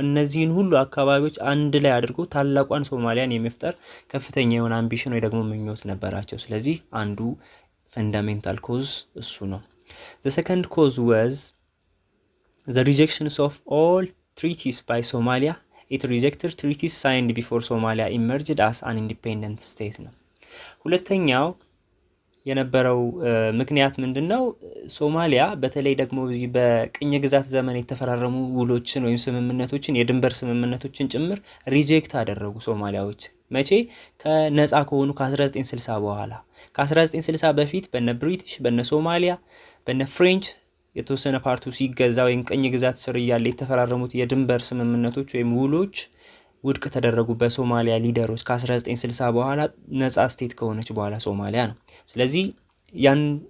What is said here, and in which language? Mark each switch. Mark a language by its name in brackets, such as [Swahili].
[Amharic] እነዚህን ሁሉ አካባቢዎች አንድ ላይ አድርጎ ታላቋን ሶማሊያን የመፍጠር ከፍተኛ የሆነ አምቢሽን ወይ ደግሞ ምኞት ነበራቸው። ስለዚህ አንዱ ፈንዳሜንታል ኮዝ እሱ ነው። [English] the second cause was the rejections of all treaties by Somalia. It rejected treaties signed before Somalia emerged as an independent state ነው። [Amharic] ሁለተኛው የነበረው ምክንያት ምንድነው? ሶማሊያ በተለይ ደግሞ በቅኝ ግዛት ዘመን የተፈራረሙ ውሎችን ወይም ስምምነቶችን የድንበር ስምምነቶችን ጭምር ሪጀክት አደረጉ ሶማሊያዎች። መቼ? ከነፃ ከሆኑ ከ1960 በኋላ። ከ1960 በፊት በነ ብሪቲሽ፣ በነ ሶማሊያ፣ በነ ፍሬንች የተወሰነ ፓርቱ ሲገዛ ወይም ቅኝ ግዛት ስር እያለ የተፈራረሙት የድንበር ስምምነቶች ወይም ውሎች ውድቅ ተደረጉ በሶማሊያ ሊደሮች ከ1960 በኋላ ነፃ ስቴት ከሆነች በኋላ ሶማሊያ ነው። ስለዚህ ያን